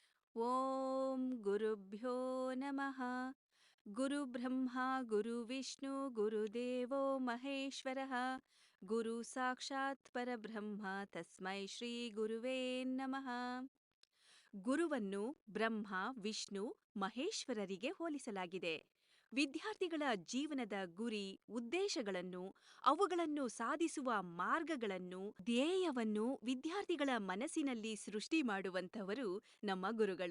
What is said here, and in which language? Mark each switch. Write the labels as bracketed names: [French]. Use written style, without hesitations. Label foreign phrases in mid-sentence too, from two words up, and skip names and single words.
[Sanskrit] ಓಂ ಗುರುಭ್ಯೋ ನಮಃ. ಗುರುಬ್ರಹ್ಮ ಗುರುವಿಷ್ಣು ಗುರುದೇವೋ ಮಹೇಶ್ವರಃ. ಗುರು ಸಾಕ್ಷಾತ್ ಪರಬ್ರಹ್ಮ ತಸ್ಮೈ ಶ್ರೀ ಗುರುವೇ ನಮಃ. [Kannada] ಗುರುವನ್ನು ಬ್ರಹ್ಮ, ವಿಷ್ಣು, ಮಹೇಶ್ವರರಿಗೆ ಹೋಲಿಸಲಾಗಿದೆ. ವಿದ್ಯಾರ್ಥಿಗಳ ಜೀವನದ ಗುರಿ, ಉದ್ದೇಶಗಳನ್ನು, ಅವುಗಳನ್ನು ಸಾಧಿಸುವ ಮಾರ್ಗಗಳನ್ನು, ಧ್ಯೇಯವನ್ನು ವಿದ್ಯಾರ್ಥಿಗಳ ಮನಸ್ಸಿನಲ್ಲಿ ಸೃಷ್ಟಿ ಮಾಡುವಂಥವರು ನಮ್ಮ ಗುರುಗಳು.